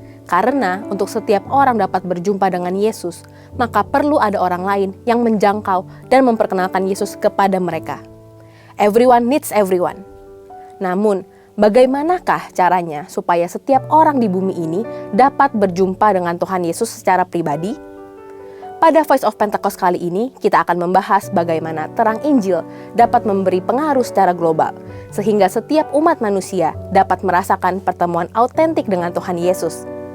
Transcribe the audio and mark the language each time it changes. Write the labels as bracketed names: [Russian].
[Indonesian] Karena untuk setiap orang dapat berjumpa dengan Yesus, maka perlu ada orang lain yang menjangkau dan memperkenalkan Yesus kepada mereka. [English] Everyone needs everyone. [Indonesian] Namun, bagaimanakah caranya supaya setiap orang di bumi ini dapat berjumpa dengan Tuhan Yesus secara pribadi? Pada Voice of Pentecost kali ini, kita akan membahas bagaimana terang Injil dapat memberi pengaruh secara global, sehingga setiap umat manusia dapat merasakan pertemuan autentik dengan Tuhan Yesus.